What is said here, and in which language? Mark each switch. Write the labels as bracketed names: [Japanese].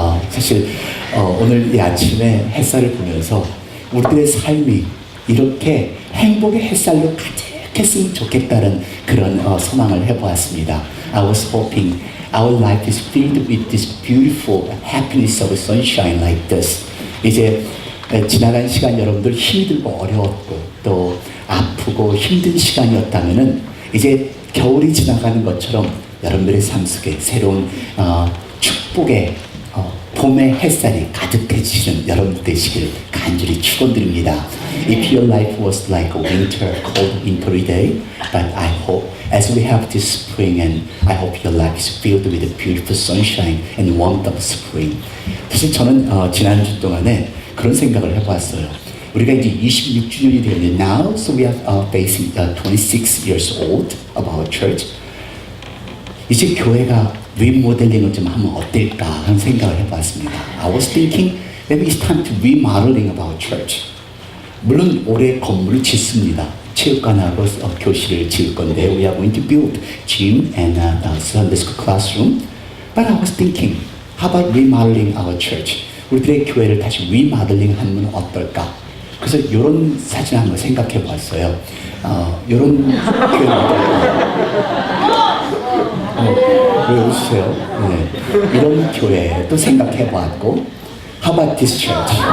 [Korean] 사실 오늘 이 아침에 햇살을 보면서 우리들의 삶이 이렇게 행복의 햇살로 가득했으면 좋겠다는 그런 소망을 해보았습니다. [English] I was hoping our life is filled with this beautiful happiness of sunshine like this. [Korean] 이제 지나간 시간 여러분들 힘이 들고 어려웠고 또 아프고 힘든 시간이었다면은 이제 겨울이 지나가는 것처럼 여러분들의 삶 속에 새로운 축복의 봄의 햇살이 가득해지시는 여러분들 되시길 간절히 축원드립니다. [English] If your life was like a winter, cold wintry day, but I hope as we have this spring and I hope your life is filled with the beautiful sunshine and warmth of spring. [Korean] 사실 저는 지난주 동안에 그런 생각을 해보았어요. 우리가 이제 26주년이 되는데 [English] now, so we are facing 26 years old of our church. [Korean] 이제 교회가 리모델링을 좀 하면 어떨까 하는 생각을 해봤습니다. [English] I was thinking maybe it's time to remodeling of our church. [Korean] 물론 올해 건물을 짓습니다. 체육관하고 교실을 지을 건데 [English] we are going to build gym and Sunday school classroom. But I was thinking, how about remodeling our church? [Korean] 우리들의 교회를 다시 remodeling 하면 어떨까? 그래서 이런 사진 한번 생각해 봤어요. 이런 교회는 어떨까? 왜 웃으세요? 네. 이런 교회도 생각해 보았고 [English] How about this church?